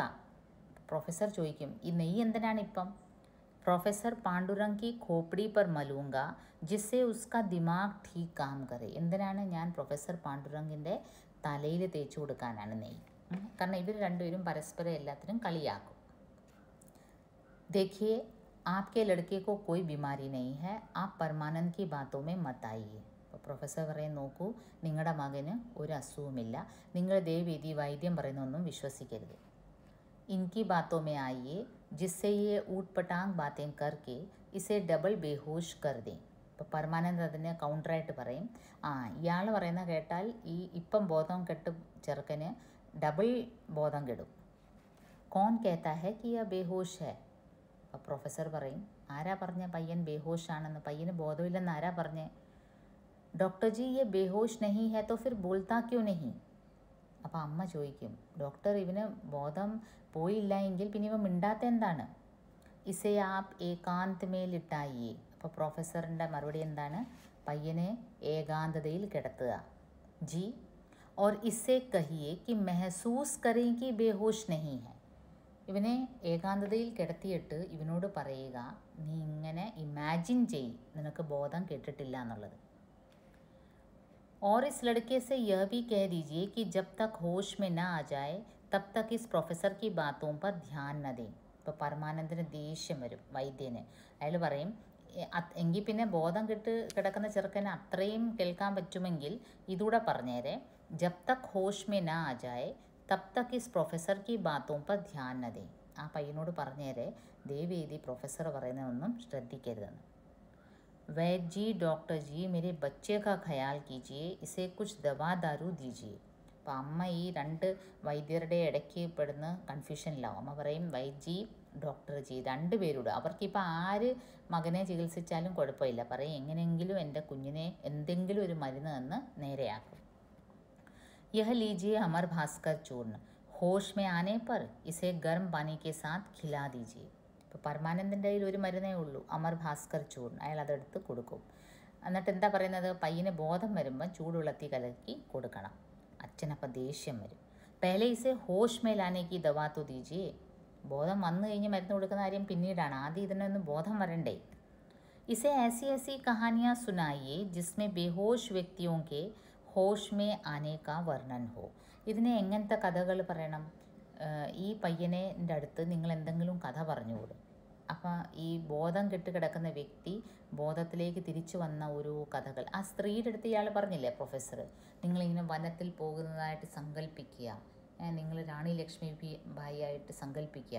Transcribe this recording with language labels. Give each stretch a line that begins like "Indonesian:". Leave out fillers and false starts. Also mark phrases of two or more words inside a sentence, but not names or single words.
Malayalam: പ്രൊഫസർ ചോദിക്കും, ഈ നെയ്യ് എന്തിനാണ് ഇപ്പം?
Hindi: प्रोफेसर पांडुरंग की खोपड़ी पर मलूँगा जिससे उसका दिमाग ठीक काम करे.
Malayalam: എന്തിനാണ്? ഞാൻ പ്രൊഫസർ പാണ്ഡുരംഗിൻ്റെ തലയിൽ തേച്ച് കൊടുക്കാനാണ് നെയ്യ്. കാരണം ഇവർ രണ്ടുപേരും പരസ്പരം എല്ലാത്തിനും കളിയാക്കും.
Hindi: देखिए, आपके लड़के को कोई बीमारी नहीं है, आप परमानंद की बातों में मत आइए.
Malayalam: അപ്പോൾ പ്രൊഫസർ പറയും, നോക്കൂ, നിങ്ങളുടെ മകന് ഒരു അസുഖമില്ല, നിങ്ങൾ ദയവേദി വൈദ്യം പറയുന്നൊന്നും വിശ്വസിക്കരുത്.
Hindi: इनकी बातों में आइए जिससे ये ऊट पटांग बातें करके इसे डबल बेहोश कर दें.
Malayalam: ഇപ്പോൾ പരമാനന്ദ് അതിന് കൗണ്ടറായിട്ട് പറയും, ഇയാൾ പറയുന്ന കേട്ടാൽ ഈ ഇപ്പം ബോധം കെട്ട് ചെറുക്കന് ഡബിൾ ബോധം കെടും.
Hindi: कौन कहता है कि यह बेहोश है.
Malayalam: അപ്പോൾ പ്രൊഫസർ പറയും, ആരാ പറഞ്ഞ പയ്യൻ ബേഹോഷാണെന്ന്? പയ്യന് ബോധമില്ലെന്ന് ആരാ പറഞ്ഞേ?
Hindi: डॉक्टर जी, ये बेहोश नहीं है तो फिर बोलता क्यों नहीं.
Malayalam: അപ്പോൾ അമ്മ ചോദിക്കും, ഡോക്ടർ, ഇവന് ബോധം പോയില്ല എങ്കിൽ പിന്നെ ഇവ മിണ്ടാത്ത എന്താണ്?
Hindi: इसे आप एकांत में लिटाइए.
Malayalam: അപ്പോൾ പ്രൊഫസറിൻ്റെ മറുപടി എന്താണ്? പയ്യനെ ഏകാന്തതയിൽ കിടത്തുക.
Hindi: ജി, और इससे कहिए कि महसूस करें कि बेहोश नहीं है.
Malayalam: ഇവനെ ഏകാന്തതയിൽ കിടത്തിയിട്ട് ഇവനോട് പറയുക, നീ ഇങ്ങനെ ഇമാജിൻ ചെയ്, നിനക്ക് ബോധം കേട്ടിട്ടില്ല എന്നുള്ളത്.
Hindi: और इस लड़के से यह भी कह दीजिए कि जब तक होश में ना आ जाए तब तक इस प्रोफेसर की बातों पर ध्यान न दें.
Malayalam: ഇപ്പോൾ പരമാനന്ദിന് ദേഷ്യം വരും വൈദ്യന്. അയാൾ പറയും, എങ്കിൽ പിന്നെ ബോധം കെട്ട് കിടക്കുന്ന ചെറുക്കന് അത്രയും കേൾക്കാൻ പറ്റുമെങ്കിൽ ഇതൂടെ പറഞ്ഞേരെ,
Hindi: जब तक होश में ना आ जाए तब तक इस प्रोफेसर की बातों पर ध्यान न दें.
Malayalam: ആ പയ്യനോട് പറഞ്ഞേരെ, ദേവേദി പ്രൊഫസർ പറയുന്നതൊന്നും ശ്രദ്ധിക്കരുതെന്ന്.
Hindi: वैद्य जी, डॉक्टर जी, मेरे बच्चे का ख्याल कीजिए, इसे कुछ दवा दारू दीजिए.
Malayalam: അപ്പോൾ അമ്മ ഈ രണ്ട് വൈദ്യരുടെ ഇടയ്ക്ക് പെടുന്ന കൺഫ്യൂഷനിലാവും. അമ്മ പറയും, വൈദ്യജി, ഡോക്ടർ ജി, രണ്ടുപേരോട്, അവർക്കിപ്പോൾ ആര് മകനെ ചികിത്സിച്ചാലും കുഴപ്പമില്ല, പറയും എങ്ങനെയെങ്കിലും എൻ്റെ കുഞ്ഞിനെ എന്തെങ്കിലും ഒരു മരുന്ന് തന്ന് നേരെയാക്കും.
Hindi: यह लीजिए अमर भास्कर चूर्ण, होश में आने पर इसे गर्म पानी के साथ खिला दीजिए.
Malayalam: ഇപ്പോൾ പരമാനന്ദിൻ്റെ കയ്യിൽ ഒരു മരുന്നേ ഉള്ളൂ, അമർ ഭാസ്കർ ചൂർൺ. അയാൾ അതെടുത്ത് കൊടുക്കും. എന്നിട്ട് എന്താ പറയുന്നത്? പയ്യന് ബോധം വരുമ്പോൾ ചൂടുവെള്ളത്തിൽ കലക്കി കൊടുക്കണം. അച്ഛനപ്പം ദേഷ്യം വരും.
Hindi: पहले इसे होश में लाने की दवा तो दीजिए.
Malayalam: ബോധം വന്നു കഴിഞ്ഞ് മരുന്ന് കൊടുക്കുന്ന കാര്യം പിന്നീടാണ്, ആദ്യം ഇതിനൊന്ന് ബോധം വരണ്ടേ.
Hindi: इसे ऐसी ऐसी कहानियाँ सुनाइए जिसमें बेहोश व्यक्तियों के होश में आने का वर्णन हो.
Malayalam: ഇതിനെ എങ്ങനത്തെ കഥകൾ പറയണം? ഈ പയ്യൻ്റെ അടുത്ത് നിങ്ങൾ എന്തെങ്കിലും കഥ പറഞ്ഞുകൂടും. അപ്പോൾ ഈ ബോധം കെട്ട് കിടക്കുന്ന വ്യക്തി ബോധത്തിലേക്ക് തിരിച്ചു വന്ന ഒരു കഥകൾ. ആ സ്ത്രീയുടെ അടുത്ത് ഇയാൾ പറഞ്ഞില്ലേ പ്രൊഫസർ, നിങ്ങളിങ്ങനെ വനത്തിൽ പോകുന്നതായിട്ട് സങ്കല്പിക്കുക, നിങ്ങൾ റാണി ലക്ഷ്മി ബായി ആയിട്ട് സങ്കല്പിക്കുക.